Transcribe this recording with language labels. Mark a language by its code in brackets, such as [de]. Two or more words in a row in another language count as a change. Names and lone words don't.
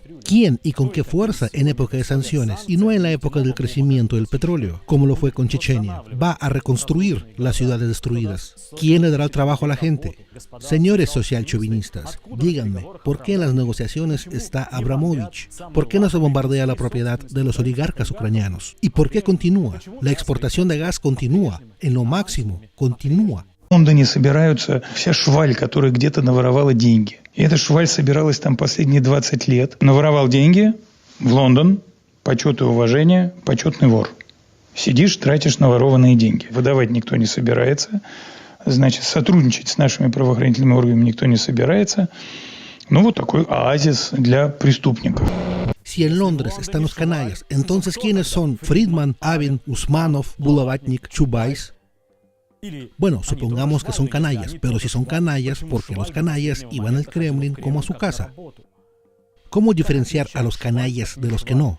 [es] ¿Quién y con qué fuerza en época de sanciones y no en la época del crecimiento del petróleo, como lo fue con Chechenia, va a reconstruir las ciudades destruidas? ¿Quién le dará el trabajo a la gente? Señores socialchauvinistas, díganme, ¿por qué en las negociaciones está Abramovich? ¿Por qué no se bombardea la propiedad de los oligarcas ucranianos? ¿Y por qué continúa? La exportación de gas continúa, en lo máximo, continúa. [ru] В Лондоне собираются вся шваль, которая где-то наворовала деньги. И эта шваль собиралась там последние 20 лет. Наворовал деньги в Лондон, почет и уважение, почетный вор. Сидишь, тратишь наворованные деньги. Выдавать никто не собирается. Значит, сотрудничать с нашими правоохранительными органами никто не собирается. Ну, вот такой оазис для преступников. [es] Si en Londres están los canallas, entonces ¿quiénes son? Friedman, Avin, Usmanov, Bulavatnik, Chubais. Bueno, supongamos que son canallas, pero si son canallas, porque los canallas iban al Kremlin como a su casa. ¿Cómo diferenciar a los canallas de los que no?